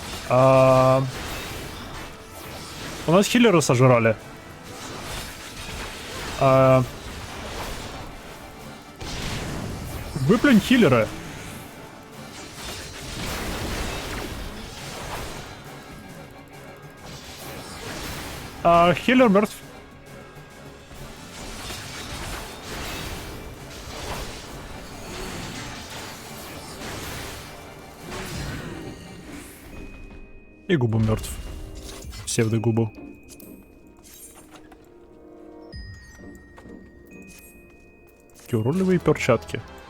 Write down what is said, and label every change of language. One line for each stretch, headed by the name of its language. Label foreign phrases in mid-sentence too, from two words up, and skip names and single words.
Russian: У нас хиллеры сожрали. Выплюнь хиллера. Хиллер мертв. И губа мертв. Псевдогубу. Такие уродливые перчатки.